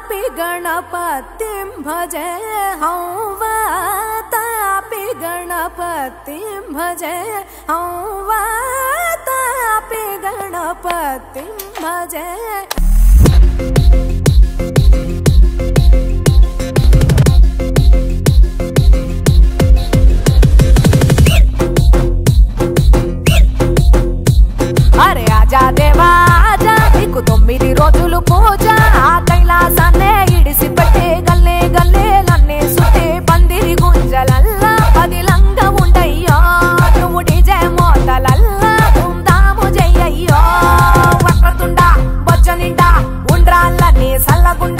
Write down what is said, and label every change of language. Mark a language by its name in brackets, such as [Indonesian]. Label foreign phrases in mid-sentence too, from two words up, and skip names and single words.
[Sanskrit] गणपतिं भजे हूँ वातापि गणपतिं भजे हूँ वातापि गणपतिं भजे। [Hindi] अरे आजा देवा आजा [Telugu] नीकु 9 రోజులు పూజ ఆ కైలాసాన్నే ఇడిసి పట్టే గల్లే గల్లే నన్నే సుట్టే పందిరి గుంజలల్లా పదిలంగా ఉండయ్యో నువ్వు డీజే మోతలల్లా ధూమ్ధాము చెయ్యయ్యో వక్రతుండా బొజ్జ నిండా ఉండ్రాళ్ళన్నీ సల్లగుండా